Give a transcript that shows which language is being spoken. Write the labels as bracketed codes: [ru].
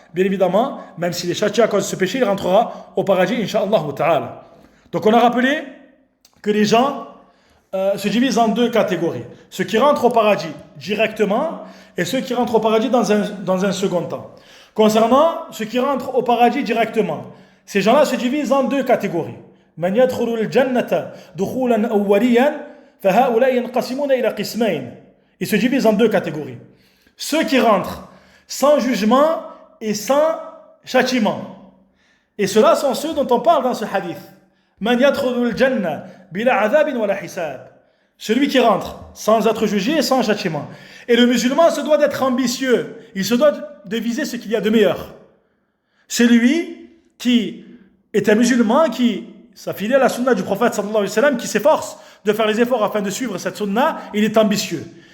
[fr] Bien évidemment, même s'il est châtié à cause de ce péché, il rentrera au paradis, incha'Allah ta'ala. Donc on a rappelé que les gens se divisent en deux catégories. Ceux qui rentrent au paradis directement et ceux qui rentrent au paradis dans un second temps. Concernant ceux qui rentrent au paradis directement, ces gens-là se divisent en deux catégories. [ar] من يدخل الجنة دخولا أوليا فهؤلاء ينقسمون إلى قسمين. [fr] Ils se divisent en deux catégories. Ceux qui rentrent sans jugement et sans châtiment. Et ceux-là sont ceux dont on parle dans ce hadith. [ar] من يدخل الجنة بلا عذاب ولا حساب. [fr] Celui qui rentre sans être jugé et sans châtiment. Et le musulman se doit d'être ambitieux. Il se doit de viser ce qu'il y a de meilleur. Celui qui est un musulman qui s'affilie à la sunna du prophète sallallahu alayhi wa sallam, qui s'efforce de faire les efforts afin de suivre cette sunna, il est ambitieux.